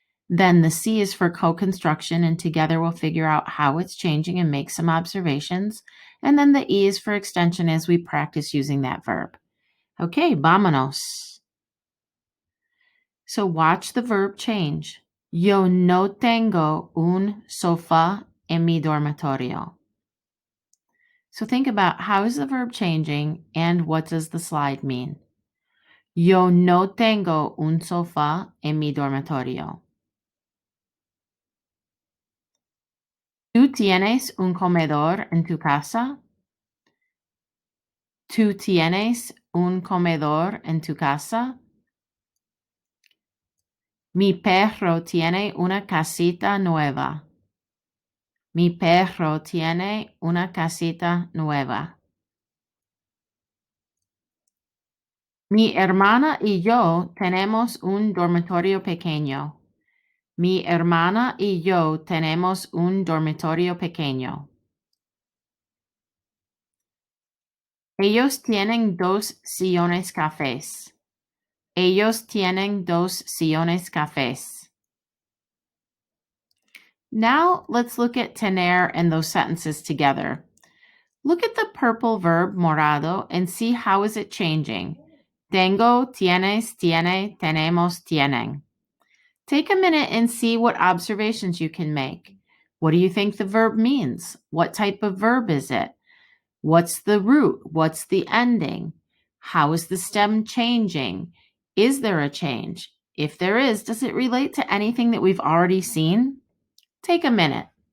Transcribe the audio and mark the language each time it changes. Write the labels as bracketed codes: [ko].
[en] Then the C is for co-construction, and together we'll figure out how it's changing and make some observations. And then the E is for extension as we practice using that verb. Okay, vámonos. So watch the verb change. [es] Yo no tengo un sofá en mi dormitorio. [en] So think about how is the verb changing and what does the slide mean? [es] Yo no tengo un sofá en mi dormitorio. ¿Tú tienes un comedor en tu casa? ¿Tú tienes un comedor en tu casa? Mi perro tiene una casita nueva. Mi perro tiene una casita nueva. Mi hermana y yo tenemos un dormitorio pequeño. Mi hermana y yo tenemos un dormitorio pequeño. Ellos tienen dos sillones cafés. Ellos tienen dos sillones cafés. [en] Now let's look at tener and those sentences together. Look at the purple verb morado and see how is it changing. [es] Tengo, tienes, tiene, tenemos, tienen. [en] Take a minute and see what observations you can make. What do you think the verb means? What type of verb is it? What's the root? What's the ending? How is the stem changing? Is there a change? If there is, does it relate to anything that we've already seen? Take a minute.